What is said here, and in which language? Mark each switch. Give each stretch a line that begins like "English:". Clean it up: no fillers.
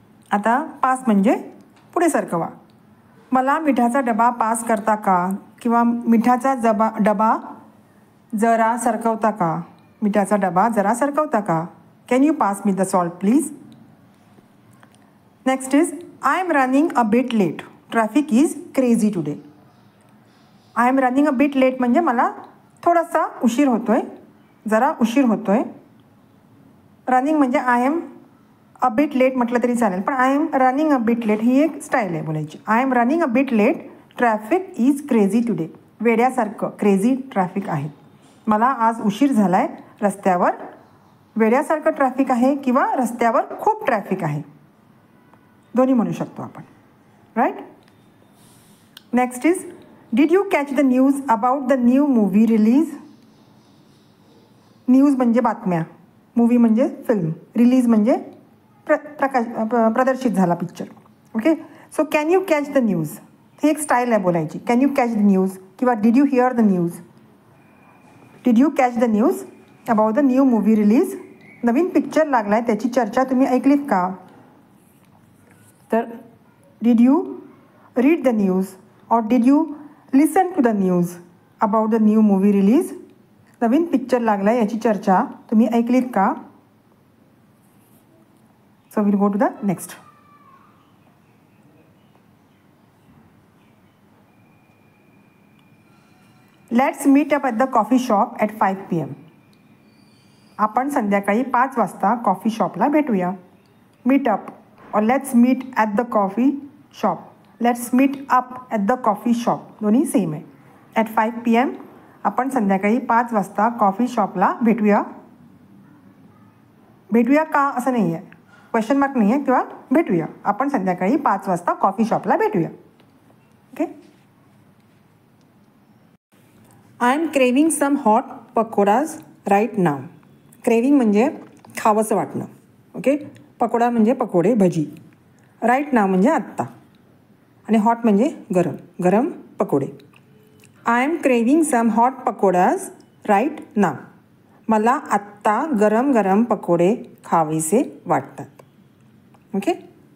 Marathi: आता पास म्हणजे पुढे सरकवा. मला मिठाचा डबा पास करता का? किंवा मिठाचा डबा जरा सरकवता का? मिठाचा डबा जरा सरकवता का?
English: Can you pass me the salt please? Next is I am running a bit late. Traffic is crazy today. I am running a bit late
Marathi: म्हणजे मला थोडासा उशीर होतो आहे, जरा उशीर होतो आहे. रनिंग म्हणजे I am a bit late म्हटलं तरी चालेल, पण
English: I am running a bit late
Marathi: ही एक स्टाईल आहे बोलायची.
English: I am running a bit late. Traffic is crazy today.
Marathi: वेड्यासारखं क्रेझी ट्रॅफिक आहे. मला आज उशीर झाला आहे. रस्त्यावर वेड्यासारखं ट्रॅफिक आहे किंवा रस्त्यावर खूप ट्रॅफिक आहे, दोन्ही म्हणू शकतो आपण.
English: Right. Next is did you catch the news about the new movie release?
Marathi: News म्हणजे बातम्या, मूवी म्हणजे फिल्म, रिलीज म्हणजे प्रदर्शित झाला picture. Okay. So
English: can you catch the news
Marathi: ही एक स्टाईल आहे बोलायची.
English: Can you catch the news किंवा did you hear the news? Did you catch the news about the new movie release?
Marathi: Naveen picture लागला आहे, त्याची चर्चा तुम्ही ऐकलीत का?
English: तर did you read the news or did you listen to the news about the new movie release?
Marathi: Naveen picture लागला आहे, याची चर्चा तुम्ही ऐकलीत का?
English: So will go to the next. Let's meet up at the coffee shop at 5 PM.
Marathi: आपण संध्याकाळी 5 वाजता कॉफी शॉपला भेटूया.
English: Meet up or let's meet at the coffee shop. Let's meet up at the coffee shop
Marathi: दोन्ही same आहे. At 5 PM आपण संध्याकाळी 5 वाजता कॉफी शॉपला भेटूया. भेटूया का असं नाही आहे, क्वेश्चन मार्क नाही आहे, किंवा भेटूया. आपण संध्याकाळी 5 वाजता कॉफी शॉपला भेटूया. Okay.
English: I am craving some hot pakoras right now.
Marathi: Craving म्हणजे खावंसं वाटणं. ओके. पकोडा म्हणजे पकोडे, भजी. राईट नाव म्हणजे आत्ता. आणि हॉट म्हणजे गरम, गरम पकोडे.
English: I am craving some hot pakoras right now.
Marathi: मला आत्ता गरम गरम पकोडे खावेसे वाटतात. ओके.